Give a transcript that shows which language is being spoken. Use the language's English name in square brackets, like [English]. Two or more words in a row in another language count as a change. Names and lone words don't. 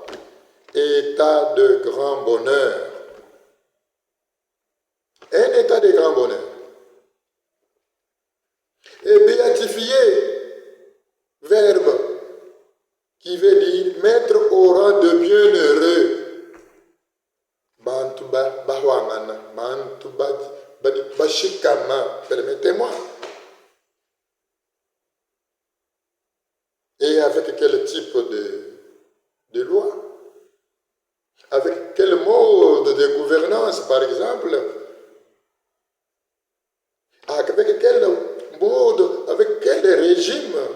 [French] État de grand bonheur. Un état de grand bonheur. Et béatifier, verbe qui veut dire mettre au rang de bienheureux. [Luba-Katanga] Bantuba bahwangana, bantuba bashikama, [French] permettez-moi. Et avec quel type de loi? Avec quel mode de gouvernance, par exemple? Avec quel mode, avec quel régime?